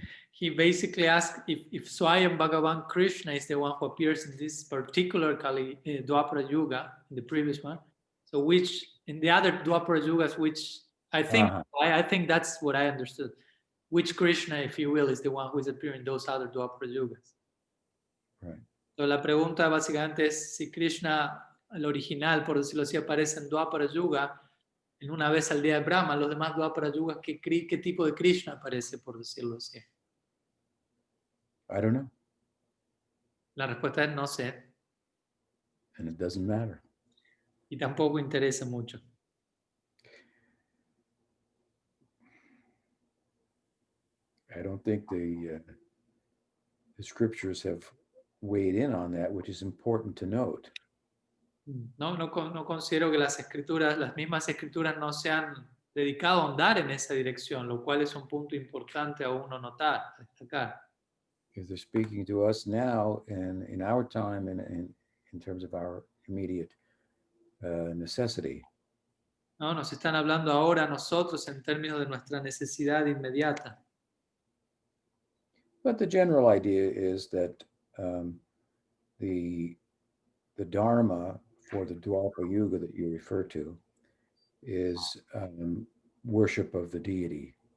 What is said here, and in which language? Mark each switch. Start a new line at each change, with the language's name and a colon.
English: He basically asked if Swayam Bhagavan Krishna is the one who appears in this particular Kali Dwapara Yuga, in the previous one. So which, in the other Dwapara Yugas, which I think, I think that's what I understood. Which Krishna, if you will, is the one who is appearing in those other Dwapara Yugas? Right.
Spanish: So la pregunta básicamente es si Krishna, el original, por decirlo así, aparece en Dwapara Yuga, en una vez al día de Brahma, los demás Dwapara Yugas, ¿qué tipo de Krishna aparece, por decirlo así?
English: I don't know.
Spanish: La respuesta es no sé.
English: And it doesn't matter.
Spanish: Y tampoco interesa mucho.
English: I don't think the scriptures have weighed in on that, which is important to note.
Spanish: No considero que las mismas escrituras no se han dedicado a ahondar en esa dirección, lo cual es un punto importante a uno notar, destacar.
English: If they're speaking to us now and in our time and in terms of our immediate necessity.
Spanish: No, nos están hablando ahora a nosotros en términos de nuestra necesidad inmediata.
English: But the general idea is that the Dharma for the Dwapara Yuga that you refer to is worship of the deity.